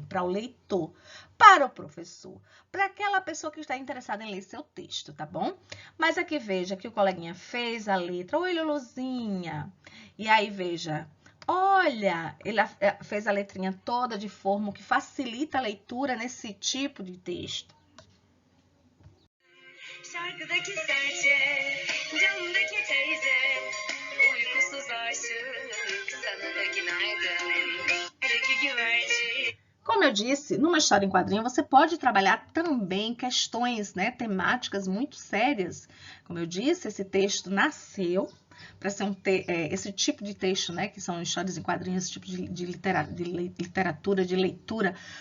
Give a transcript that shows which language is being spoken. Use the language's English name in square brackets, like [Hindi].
[Portuguese] Para o leitor, para o professor, para aquela pessoa que está interessada em ler seu texto, tá bom? Mas aqui veja que o coleguinha fez a letra, oi Luluzinha, e aí veja, olha, ele fez a letrinha toda de forma que facilita a leitura nesse tipo de texto. [Turkish] Şarkıdaki serçe, camdaki teyze, uykusuz aşık, sana da günaydın. Eldeki güvercin. [Portuguese] Como eu disse, numa história em quadrinho, você pode trabalhar também questões, né, temáticas muito sérias. Como eu disse, esse texto nasceu para ser esse tipo de texto, né, que são histórias em quadrinhos, esse tipo de literatura, de leitura.